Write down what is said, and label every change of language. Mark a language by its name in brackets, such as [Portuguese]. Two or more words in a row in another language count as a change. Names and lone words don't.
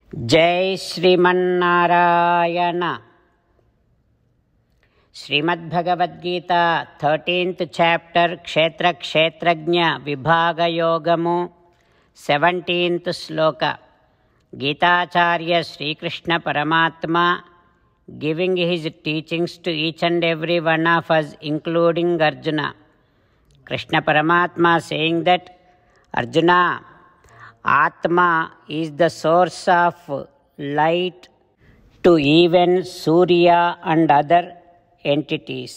[Sanskrit] जय श्रीमन्नारायण. श्रीमद्भगवद्गीता [English] 13th chapter [Sanskrit] క్షేత్ర క్షేత్రజ్ఞ విభాగయోగము 17th శ్లోక. [English] గీతాచార్య శ్రీకృష్ణ పరమాత్మ giving his teachings to each and every one of us, including Arjuna. Krishna Paramatma saying that Arjuna, Atma is the source of light to even Surya and other entities.